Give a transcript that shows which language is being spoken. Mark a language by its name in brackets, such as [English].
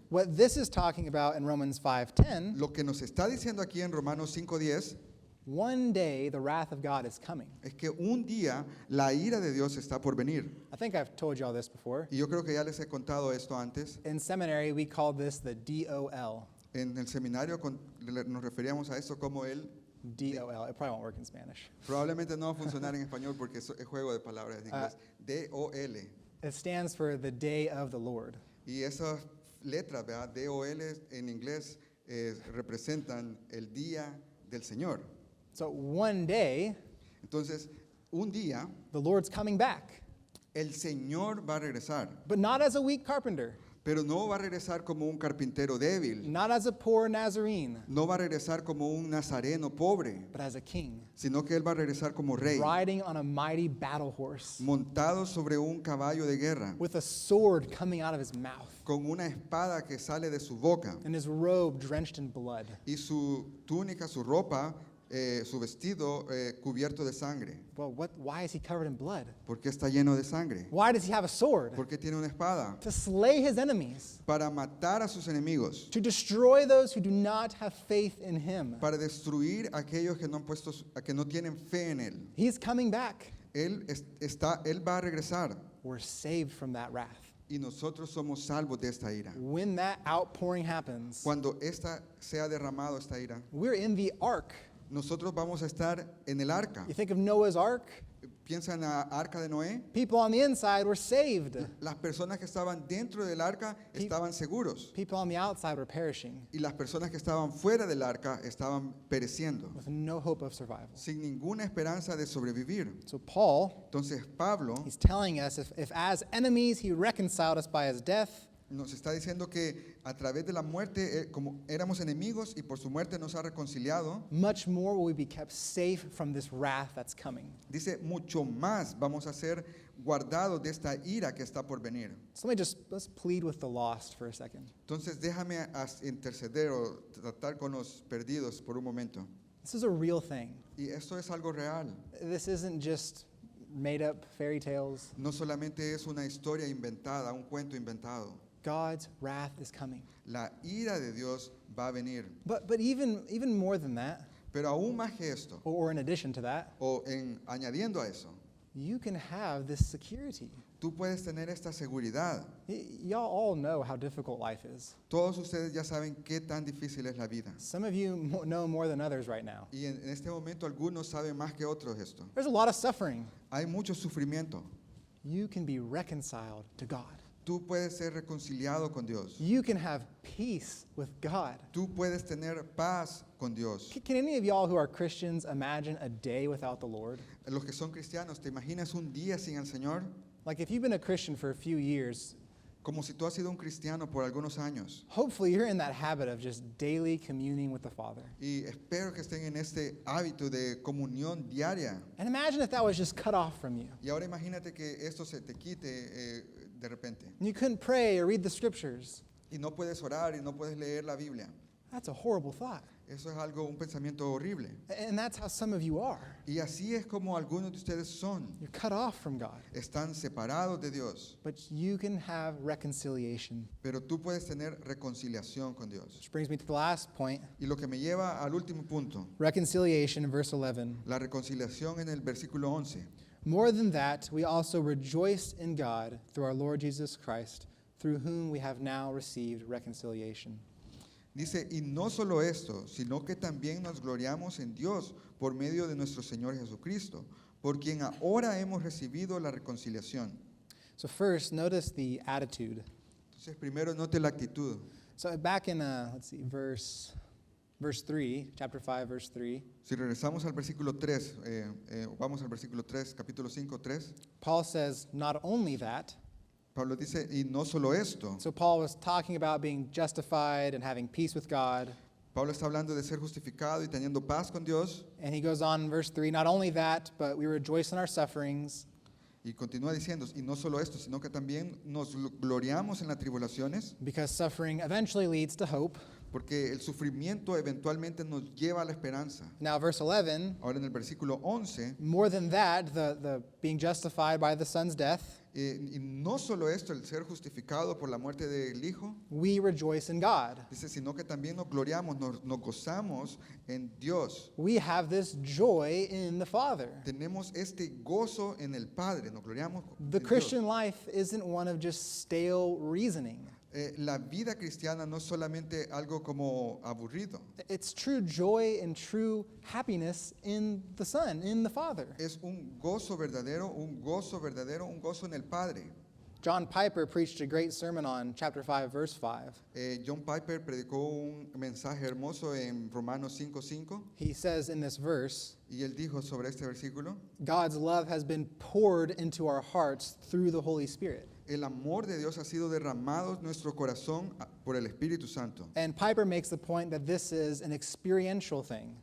[English] What this is talking about in Romans 5:10, [Spanish] Lo que nos está diciendo aquí en Romanos 5:10 [English] one day the wrath of God is coming. [Spanish] es que un día la ira de Dios está por venir. [English] I think I've told you all this before. [Spanish] Y yo creo que ya les he contado esto antes. [English] In seminary, we call this the DOL. [Spanish] En el seminario nos referíamos a esto como el... [English] DOL. It probably won't work in Spanish. [Spanish] Probablemente no va a funcionar en español porque es juego de palabras en inglés. [English] D-O-L. It stands for the day of the Lord. [Spanish] Y esas letras, ¿verdad? D-O-L en inglés representan el día del Señor. [English] So one day, [Spanish] Entonces, un día [English] the Lord's coming back, [Spanish] el Señor va a regresar, [English] but not as a weak carpenter, [Spanish] pero no va a regresar como un carpintero débil, [English] not as a poor Nazarene, [Spanish] no va a regresar como un nazareno pobre, [English] but as a king, [Spanish] sino que Él va a regresar como rey, [English] riding on a mighty battle horse, [Spanish] montado sobre un caballo de guerra, [English] with a sword coming out of his mouth, [Spanish] con una espada que sale de su boca, [English] and his robe drenched in blood. [Spanish] y su túnica, su ropa, su vestido cubierto de sangre. [English] Well, why is he covered in blood? [Spanish] ¿Por qué está lleno de sangre? [English] Why does he have a sword? [Spanish] ¿Por qué tiene una espada? [English] To slay his enemies, [Spanish] Para matar a sus enemigos, [English] to destroy those who do not have faith in him. [Spanish] para destruir a aquellos que no han puesto, a que no tienen fe en Él. [English] He's coming back. [Spanish] Él va a regresar [English] We're saved from that wrath. [Spanish] y nosotros somos salvos de esta ira. [English] When that outpouring happens, [Spanish] Cuando esta sea derramado esta ira, [English] we're in the ark. [Spanish] nosotros vamos a estar en el arca. [English] You think of Noah's ark? [Spanish] Piensa en la arca de Noé. [English] People on the inside were saved. [Spanish] Las personas que estaban dentro del arca estaban seguros [English] People on the outside were perishing [Spanish] y las personas que estaban fuera del arca estaban pereciendo, [English] with no hope of survival. [Spanish] sin ninguna esperanza de sobrevivir. [English] So Paul, [Spanish] Entonces Pablo [English] he's telling us if as enemies he reconciled us by his death, [Spanish] nos está diciendo que a través de la muerte, como éramos enemigos y por su muerte nos ha reconciliado, [English] much more will we be kept safe from this wrath that's coming. [Spanish] dice, mucho más vamos a ser guardados de esta ira que está por venir. [English] So let's plead with the lost for a second. [Spanish] Entonces déjame interceder o tratar con los perdidos por un momento. [English] This is a real thing. [Spanish] Y esto es algo real. [English] This isn't just made up fairy tales. [Spanish] No solamente es una historia inventada, un cuento inventado. [English] God's wrath is coming. [Spanish] La ira de Dios va a venir. [English] But even more than that, [Spanish] Pero aún más que esto, [English] or in addition to that, [Spanish] o añadiendo a eso, [English] you can have this security. [Spanish] tú puedes tener esta seguridad. [English] Y'all all know how difficult life is. [Spanish] Todos ustedes ya saben qué tan difícil es la vida. [English] Some of you know more than others right now. [Spanish] Y en este momento algunos saben más que otros esto. [English] There's a lot of suffering. [Spanish] Hay mucho sufrimiento. [English] You can be reconciled to God. [Spanish] Tú puedes ser reconciliado con Dios. [English] You can have peace with God. [Spanish] Tú puedes tener paz con Dios. [English] Can any of y'all who are Christians imagine a day without the Lord? [Spanish] Los que son cristianos, ¿te imaginas un día sin el Señor? [English] Like if you've been a Christian for a few years, [Spanish] Como si tú has sido un cristiano por algunos años. [English] hopefully you're in that habit of just daily communing with the Father. [Spanish] Y espero que estén en este hábito de comunión diaria. [English] And imagine if that was just cut off from you. [Spanish] Y ahora imagínate que esto se te quite de repente. [English] And you couldn't pray or read the scriptures. [Spanish] Y no puedes orar y no puedes leer la Biblia. [English] That's a horrible thought. [Spanish] Eso es algo, un pensamiento horrible. [English] And that's how some of you are. [Spanish] Y así es como algunos de ustedes son. [English] You're cut off from God. [Spanish] Están separados de Dios. [English] But you can have reconciliation. [Spanish] Pero tú puedes tener reconciliación con Dios. [English] Which brings me to the last point. [Spanish] Y lo que me lleva al último punto, [English] Reconciliation in verse 11. [Spanish] la reconciliación en el versículo 11. [English] More than that, we also rejoice in God through our Lord Jesus Christ, through whom we have now received reconciliation. [Spanish] Dice, y no solo esto, sino que también nos gloriamos en Dios por medio de nuestro Señor Jesucristo, por quien ahora hemos recibido la reconciliación. [English] So first, notice the attitude. [Spanish] Entonces, primero note la actitud. [English] So back in, verse 3, chapter 5, verse 3, [Spanish] Si regresamos al versículo 3, vamos al versículo 3, capítulo 5, 3, [English] Paul says, not only that. [Spanish] Pablo dice, y no solo esto. [English] So Paul was talking about being justified and having peace with God. [Spanish] Pablo está hablando de ser justificado y teniendo paz con Dios. [English] And he goes on in verse 3, not only that, but we rejoice in our sufferings. [Spanish] Y continúa diciendo, y no solo esto, sino que también nos gloriamos en las tribulaciones, [English] Because suffering eventually leads to hope. [Spanish] porque el sufrimiento eventualmente nos lleva a la esperanza. [English] Now, verse 11, [Spanish] Ahora en el versículo 11, [English] more than that, the being justified by the Son's death, [Spanish] y no solo esto, el ser justificado por la muerte del Hijo, [English] we rejoice in God. [Spanish] dice, sino que también nos gloriamos, nos gozamos en Dios. [English] We have this joy in the Father. [Spanish] Tenemos este gozo en el Padre, nos gloriamos [English] The [Spanish] en Dios. [English] Christian life isn't one of just stale reasoning. [Spanish] La vida cristiana no es solamente algo como aburrido, [English] It's true joy and true happiness in the Son, in the Father. [Spanish] es un gozo verdadero, un gozo verdadero, un gozo en el Padre. [English] John Piper preached a great sermon on chapter 5, verse 5. [Spanish] John Piper predicó un mensaje hermoso en Romanos 5:5 [English] He says in this verse, [Spanish] y él dijo sobre este versículo, [English] God's love has been poured into our hearts through the Holy Spirit. [Spanish] el amor de Dios ha sido derramado en nuestro corazón por el Espíritu Santo. [English] And Piper makes the point that this is an experiential thing.